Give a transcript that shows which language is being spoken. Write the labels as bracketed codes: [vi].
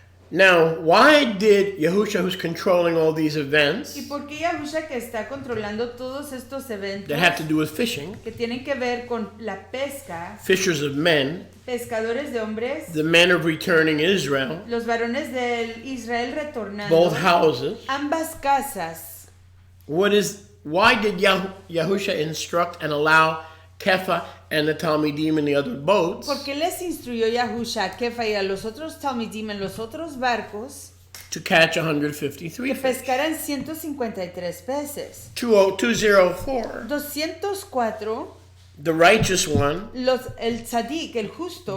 [en] Now, why did Yahusha, who's controlling all these events [es] ¿Y por qué Yahusha, que está controlando todos estos eventos [en] that have to do with fishing, [es] que tienen que ver con la pesca, [en] fishers of men, [es] pescadores de hombres, [en] the men of returning Israel, [es] los varones del Israel retornando, [en] both houses? [es] ambas casas? [en] Why did Yahusha instruct and allow Kepha and the Talmidim in the other boats [es] ¿Por qué les instruyó Yahusha a Kefa y a los otros Talmidim en los otros barcos [en] to catch 153 [es] que [en] fish? [es] pescaran 153 peces? [en] 204, [es] 204, [en] the righteous one [es] el tzadik, el justo,